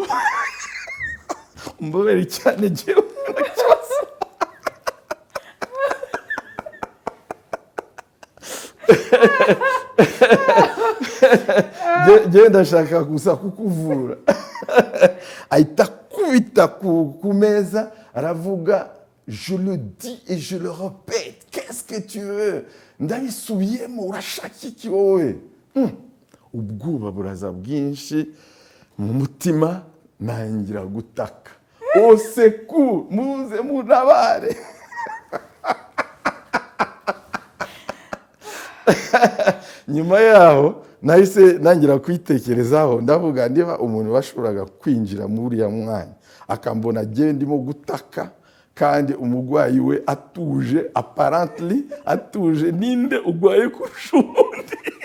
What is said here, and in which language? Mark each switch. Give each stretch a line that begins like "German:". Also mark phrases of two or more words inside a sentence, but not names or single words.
Rundi: Mbobera cyane jewe ndashaka gusa kukuvura. Ahita kubita ku meza aravuga
French: je le dis et je le répète, qu'est-ce que tu veux?
Rundi: Ndabisubiyemo, urashaka iki wowe? Ubwoba buraza bwinshi mu mutima, nangira gutaka,
French: au secours,
Rundi: muze muntabare. Nyuma yaho nahise nangira kwitekerezaho, ndavuga niba umuntu bashoboraga kwinjira muri ya mwanya akambona je ndimo gutaka kandi umugwayi we atuje, apparently atuje, ninde ugwaye kurusha undi?